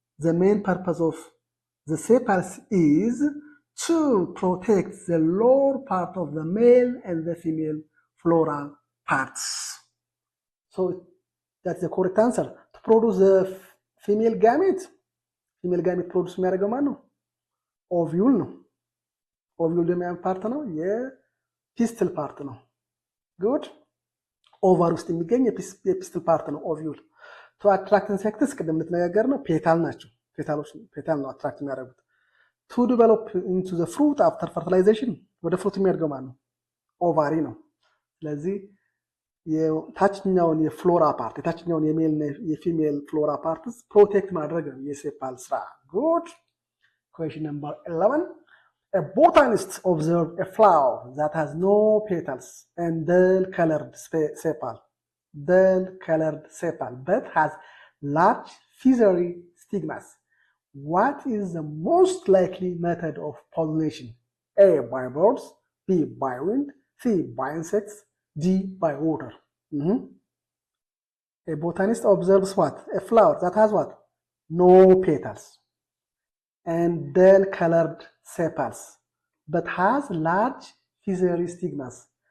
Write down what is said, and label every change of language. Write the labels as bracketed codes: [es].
[en] The main purpose of the sepals is to protect the lower part of the male and the female floral parts. So that's the correct answer. To produce the female gamete [am] ፕሮዱስ የሚያደርገው ማን ነው? ኦቪዩል ነው። ኦቪዩል የሚያም ፓርት ነው፣ የፒስትል ፓርት ነው። ጉድ ኦቫር ውስጥ የሚገኝ የፒስትል ፓርት ነው ኦቪዩል። ቱ አትራክት ኢንሴክትስ ቅድም ልትነጋገር ነው፣ ፔታል ናቸው። ፔታል ነው አትራክት የሚያደርጉት። ቱ ዲቨሎፕ ኢንቱ ዘ ፍሩት አፍተር ፈርቲላይዜሽን ወደ ፍሩት የሚያደርገው ማን ነው? ኦቫሪ ነው። ስለዚህ የታችኛውን የፍሎራ ፓርት የታችኛውን የሜል የፊሜል ፍሎራ ፓርትስ ፕሮቴክት ማድረግ ነው የሴፓል ስራ። ጉድ ኩዌስችን ነምበር 11 [en] A botanist observed a flower that has no petals and dull-colored sepal, but has large feathery stigmas. What is the most likely method of pollination? A, by birds. B, by wind. C, by insects. D, by water. A botanist observes what? A flower that has what? No petals and dull-colored sepals, but has large feathery stigmas.